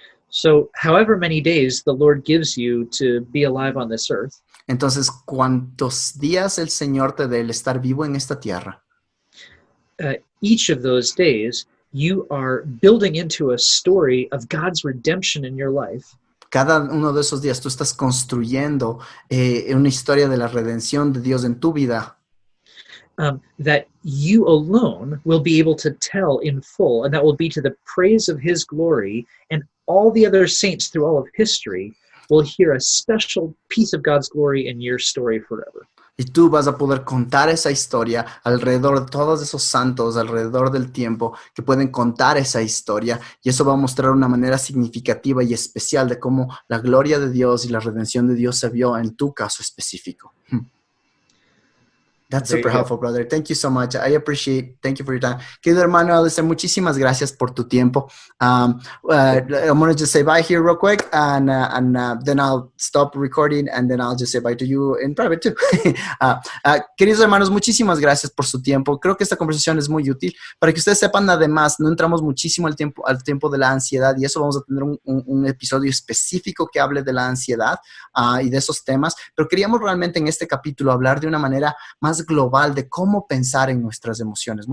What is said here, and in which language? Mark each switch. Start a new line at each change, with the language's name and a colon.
English: So, however many days the Lord gives you to be alive on this earth,
Spanish: Entonces, ¿cuántos días el Señor te dé el estar vivo en esta tierra?
English: each of those days, you are building into a story of God's redemption in your life.
Spanish: Cada uno de esos días tú estás construyendo una historia de la redención de Dios en tu vida.
English: That you alone will be able to tell in full, and that will be to the praise of his glory, and all the other saints through all of history will hear a special piece of God's glory in your story forever.
Spanish: Y tú vas a poder contar esa historia alrededor de todos esos santos, alrededor del tiempo, que pueden contar esa historia. Y eso va a mostrar una manera significativa y especial de cómo la gloria de Dios y la redención de Dios se vio en tu caso específico.
English: That's super helpful, brother. Thank you so much. I appreciate. Thank you for your time.
Spanish: Querido hermano Alasdair, muchísimas gracias por tu tiempo.
English: I'm going to just say bye here real quick, and then I'll stop recording, and then I'll just say bye to you in private too.
Spanish: Queridos hermanos, muchísimas gracias por su tiempo. Creo que esta conversación es muy útil. Para que ustedes sepan, además, no entramos muchísimo al tiempo de la ansiedad, y eso vamos a tener un episodio específico que hable de la ansiedad y de esos temas. Pero queríamos realmente en este capítulo hablar de una manera más global de cómo pensar en nuestras emociones.